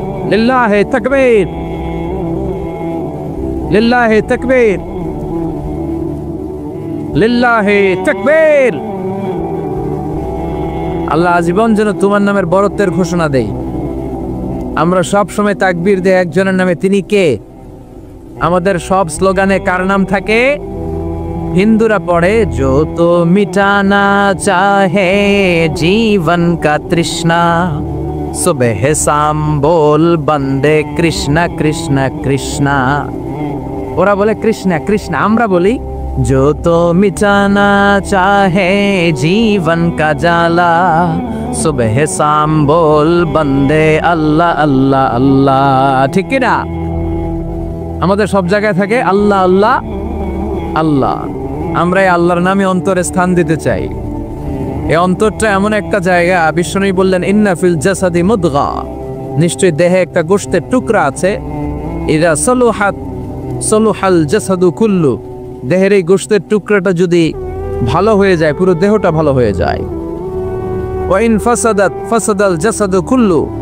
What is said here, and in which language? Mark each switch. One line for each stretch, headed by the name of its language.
Arabic: লিল্লাহে তাকবীর, লিল্লাহে তাকবীর, লিল্লাহে তাকবীর।
Bangla: আল্লাহ আজীবন যেন তোমার নামের বরত্বের ঘোষণা দেই। আমরা সব সময় তাকবীর দেই একজনের নামে, তিনি কে? আমাদের সব স্লোগানে কার নাম থাকে? হিন্দুরা পড়ে,
Hindi: जो तो मिटाना चाहे जीवन का तृष्णा, सुबह शाम बोल बंदे कृष्णा कृष्णा कृष्णा।
Bangla: ওরা বলে কৃষ্ণা কৃষ্ণা, আমরা বলি
Hindi: जो तो मिटाना चाहे जीवन का जाला, सुबह शाम बोल बंदे अल्लाह अल्लाह अल्लाह।
Bangla: ঠিক কি না? আমাদের সব জায়গায় থাকে আল্লাহ আল্লাহ আল্লাহ। আমরা এই আল্লাহর নামে অন্তরে স্থান দিতে চাই। এই অন্তরটা এমন একটা জায়গা, বিশ্বনবী বললেন,
Arabic: ইন্না ফিল জাসাদি মুদগা,
Bangla: নিশ্চয়ই দেহে একটা গোশতের টুকরা আছে,
Arabic: ইদা সলুহাত সলুহাল জাসাদু কুল্লু,
Bangla: দেহের এই গোশতের টুকরাটা যদি ভালো হয়ে যায়, পুরো দেহটা ভালো হয়ে যায়।
Arabic: ওয়া ইন ফাসাদাত ফাসাদাল জাসাদু কুল্লু,